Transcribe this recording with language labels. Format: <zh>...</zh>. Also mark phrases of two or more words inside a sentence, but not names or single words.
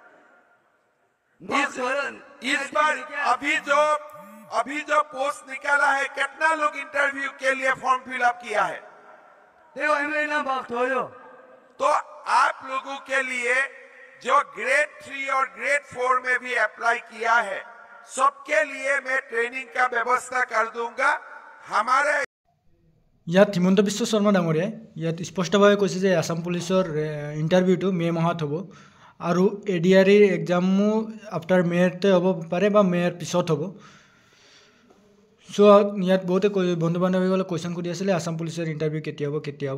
<hi>इस बार अभी जो पोस्ट निकाला है, कितना लोग इंटरव्यू के लिए</hi> <en>form fillup</en> <hi>किया है? तो आप लोगों के लिए जो ग्रेड 3 और ग्रेड 4 में भी अप्लाई किया है, सबके लिए मैं ट्रेनिंग का व्यवस्था कर दूंगा। हमारे</hi> <as>ইয়াত হিমন্ত বিশ্ব শৰ্মা ডাঙৰীয়াই ইয়াত স্পষ্টভাৱে কৈছে যে আসাম পুলিচৰ ইণ্টাৰভিউটো মে' মাহত হ'ব, আৰু ADRE এক্সামো আফটাৰ মে'তে হ'ব পাৰে বা মে'ৰ পিছত হ'ব। সো ইয়াত বহুতে বন্ধু বান্ধৱীসকলে কুৱেশ্যন কৰি আছিলে আসাম পুলিচৰ ইণ্টাৰভিউ কেতিয়া হ'ব।</as>